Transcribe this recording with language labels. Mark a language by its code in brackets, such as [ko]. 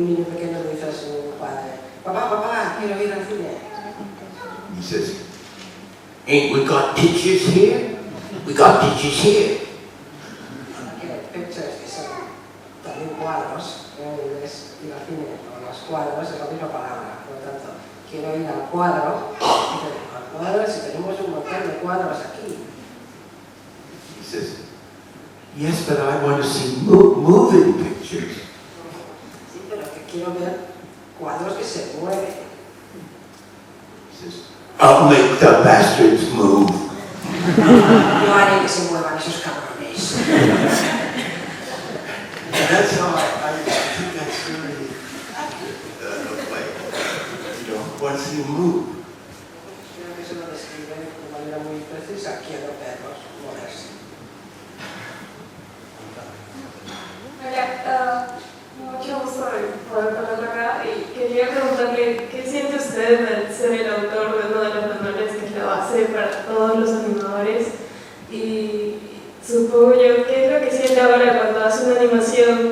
[es] Un niño pequeño le dice a su padre, papá, quiero ir al cine. [en] He says, "Ain't we got pictures here? We got pictures here." [es] Pictures, que son también cuadros, en inglés ir al cine, o los cuadros es la misma palabra, por lo tanto, quiero ir al cuadro, si tenemos un montón de cuadros aquí. [en] He says, "Yes, but I want to see moving pictures." [es] Sí, pero que quiero ver cuadros que se mueven. [en] He says, "I'll make the bastards move." [es] Yo haré que se muevan esos cabrones. [en] That's how I think that's really accurate, like, you know, once you move. [es] Creo que eso lo describe de manera muy precisa, quiero verlos moverse. Hola, mucho gusto poder ponerlo acá y quería preguntarle qué siente usted de ser el autor de uno de los manuales que es la base para todos los animadores y supongo yo, ¿qué es lo que siente ahora cuando hace una animación?